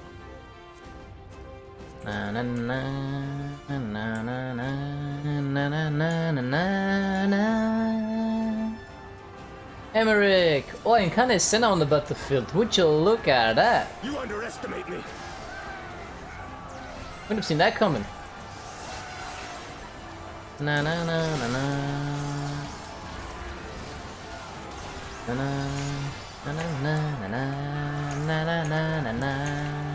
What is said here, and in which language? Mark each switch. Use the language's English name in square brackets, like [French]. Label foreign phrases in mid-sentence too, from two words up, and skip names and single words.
[English] Na na na na na na na na na na na. Emmerich! Oh, and kind of Senna on the battlefield. Would you look at that? You underestimate me. Wouldn't have seen that coming. Na na na na na. Na na na na na na na na na na.